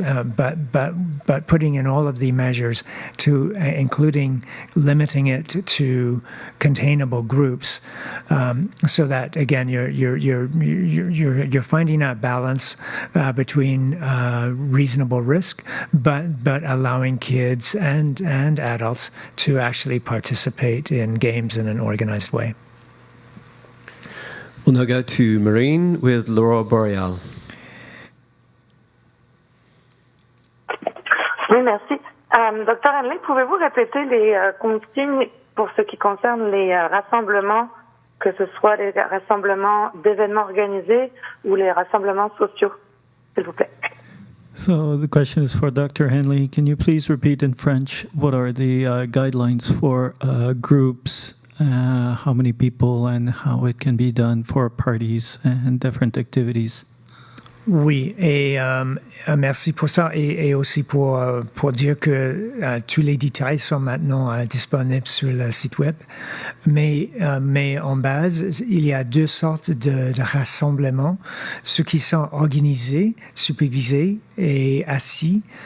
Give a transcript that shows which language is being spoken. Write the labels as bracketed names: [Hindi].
[English] But putting in all of the measures to, including limiting it to containable groups, so that again you're finding that balance between reasonable risk, but allowing kids and adults to actually participate in games in an organized way. We'll now go to Marine with L'aurore boréale. [French] Oui, merci. Docteur Hanley, pouvez-vous répéter les consignes pour ce qui concerne les rassemblements, que ce soit les rassemblements d'événements organisés ou les rassemblements sociaux, s'il vous plaît? [English] So the question is for Dr. Hanley. Can you please repeat in French what are the guidelines for groups, how many people, and how it can be done for parties and different activities? [French] Oui, et merci pour ça, et aussi pour dire que tous les détails sont maintenant disponibles sur le site web. Mais en base, il y a deux sortes de rassemblements, ceux qui sont organisés, supervisés et assis.